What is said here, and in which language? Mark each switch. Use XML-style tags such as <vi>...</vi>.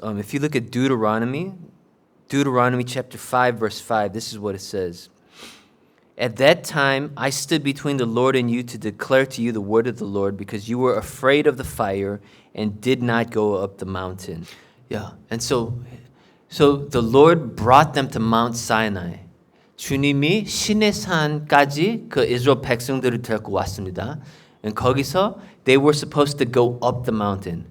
<en>If you look at Deuteronomy chapter 5, verse 5, this is what it says. At that time, I stood between the Lord and you to declare to you the word of the Lord because you were afraid of the fire and did not go up the mountain. Yeah, and so the Lord brought them to Mount Sinai.</en> <ko>주님이 시내 산까지 그 이스라엘 백성들을 데리고 왔습니다.</ko> <en>And 거기서 they were supposed to go up the mountain.</en>